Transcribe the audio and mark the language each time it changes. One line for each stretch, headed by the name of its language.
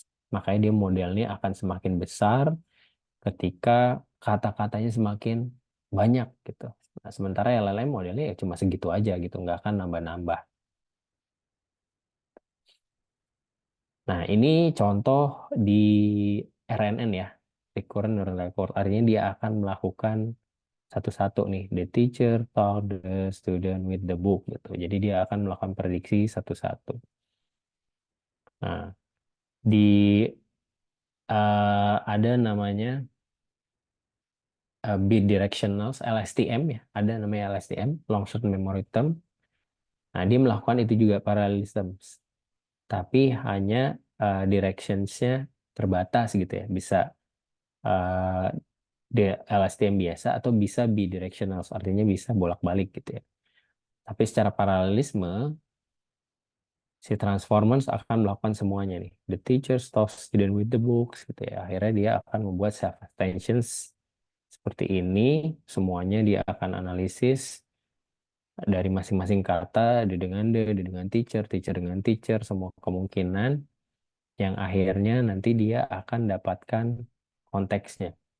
Indonesian: Makanya dia modelnya akan semakin besar ketika kata-katanya semakin banyak gitu. Nah, sementara LLM modelnya ya cuma segitu aja gitu, nggak akan nambah-nambah. Nah, ini contoh di RNN ya, recurrent neural network. Artinya dia akan melakukan satu-satu nih.
English: The teacher taught the student with the book gitu.
Indonesian: Jadi dia akan melakukan prediksi satu-satu. Nah, di ada namanya bidirectional LSTM ya. Ada namanya LSTM, long short memory term. Nah, dia melakukan itu juga parallelism. Tapi hanya directions-nya terbatas gitu ya. Bisa uh, di LSTM biasa atau bisa bidirectional, artinya bisa bolak-balik gitu ya. Tapi secara paralelisme, si Transformers akan melakukan semuanya nih.
English: The teacher talks student with the books gitu ya.
Indonesian: Akhirnya dia akan membuat self attentions seperti ini. Semuanya dia akan analisis dari masing-masing kata, dia dengan teacher, teacher dengan teacher, semua kemungkinan yang akhirnya nanti dia akan dapatkan konteksnya.